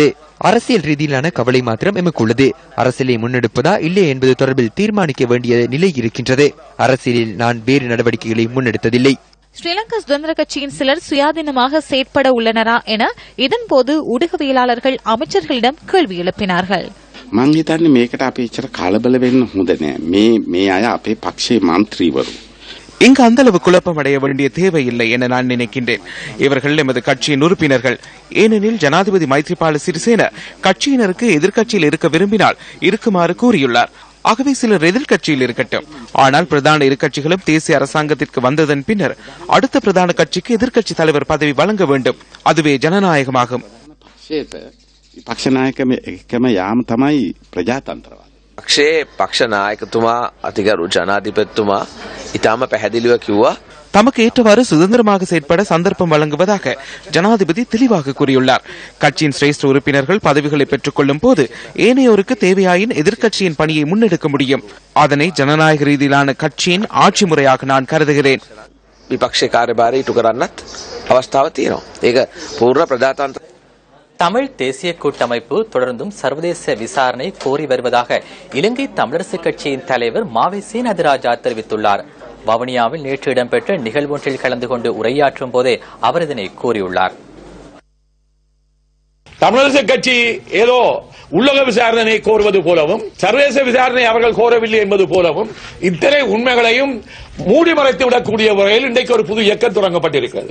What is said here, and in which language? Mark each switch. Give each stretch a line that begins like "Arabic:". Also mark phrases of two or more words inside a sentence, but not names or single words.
Tamil: அரசியல் ரீதியிலான கவலை மாத்திரம் எமக்கு உள்ளது. அரசியலை முன்னெடுப்பதா இல்லை என்பது தொடர்பில் தீர்மானிக்க வேண்டிய நிலை இருக்கின்றது. அரசியலில் நான் வேறு நடவடிக்கைகளை முன்னெடுத்ததில்லை. ஸ்ரீலங்கா சுதந்திர கட்சியின் சிலர் சுயாதீனமாக செயற்பட உள்ளனரா என இதன்போது ஊடகவியலாளர்கள் அமைச்சர்களிடம் கேள்வி எழுப்பினார்கள்.
Sinhala: මං හිතන්නේ මේකට අපි එච්චර කලබල වෙන්න හොඳ නෑ. මේ අය අපේ පක්ෂයේ මන්ත්‍රීවරු.
Tamil: இங்கு அந்த அளவு குழப்பம் அடைய வேண்டிய தேவையில்லை என நான் நினைக்கின்றேன். இவர்கள் எமது கட்சியின் உறுப்பினர்கள். ஏனெனில் ஜனாதிபதி மைத்ரிபால சிறிசேன கட்சியினருக்கு எதிர்க்கட்சியில் இருக்க விரும்பினால் இருக்குமாறு கூறியுள்ளார். ஆகவே சிலர் எதிர்க்கட்சியில் இருக்கட்டும். ஆனால் பிரதான இரு கட்சிகளும் தேசிய அரசாங்கத்திற்கு வந்ததன் பின்னர் அடுத்த பிரதான கட்சிக்கு எதிர்க்கட்சி தலைவர் பதவி வழங்க வேண்டும். அதுவே ஜனநாயகமாகும்.
Sinhala: පක්ෂයේ පක්ෂ නායකතුමා අතිගරු ජනාධිපතිතුමා ඉතාම පැහැදිලිව කිව්වා.
Tamil: தமக்கு ஏற்றவாறு சுதந்திரமாக செயற்பட சந்தர்ப்பம் வழங்குவதாக ஜனாதிபதி தெளிவாக கூறியுள்ளார். கட்சியின் சிரேஷ்ட உறுப்பினர்கள் பதவிகளை பெற்றுக் கொள்ளும் போது ஏனையோருக்கு தேவையாயின் எதிர்க்கட்சியின் பணியை முன்னெடுக்க முடியும். அதனை ஜனநாயக ரீதியிலான கட்சியின் ஆட்சி முறையாக நான் கருதுகிறேன்.
Sinhala: විපක්ෂ කාර්යභාරය ඉටු කරන්නත් අවස්ථාව තියෙනවා. ඒක පූර්ව ප්‍රජාතන්ත්‍ර
Tamil: தமிழ் தேசிய கூட்டமைப்பு தொடர்ந்தும் சர்வதேச விசாரணை கோரி வருவதாக இலங்கை தமிழரசு கட்சியின் தலைவர் மாவை சேனாதிராஜா தெரிவித்துள்ளார். வவுனியாவில் நேற்று இடம்பெற்ற நிகழ்வொன்றில் கலந்து கொண்டு உரையாற்றும் போதே அவர் இதனை கூறியுள்ளார். தமிழரசு கட்சி ஏதோ உள்ளக விசாரணை கோருவது போலவும் சர்வதேச விசாரணை அவர்கள் கோரவில்லை என்பது போலவும் இத்தனை உண்மைகளையும் மூடி மறைத்து விடக்கூடிய வகையில் இன்றைக்கு ஒரு புது இயக்கம் தொடங்கப்பட்டிருக்கிறது.